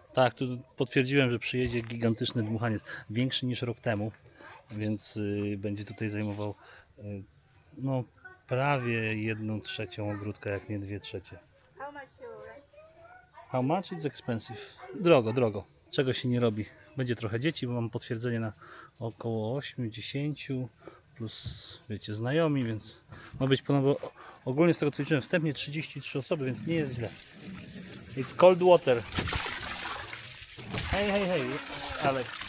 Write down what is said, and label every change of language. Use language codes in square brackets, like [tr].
[pl] Tak, tu potwierdziłem, że przyjedzie gigantyczny dmuchaniec, większy niż rok temu, więc będzie tutaj zajmował no prawie 1/3 ogródka, jak nie 2/3. [en] How much you like? How much? It's expensive. [pl] Drogo, drogo. czego się nie robi. Będzie trochę dzieci, bo mam potwierdzenie na około 8-10 plus wiecie znajomi, więc ma być ponad, ogólnie z tego co liczyłem wstępnie 33 osoby, więc nie jest źle. [en] It's cold water. [pl] Hej, hej, hej, Alek.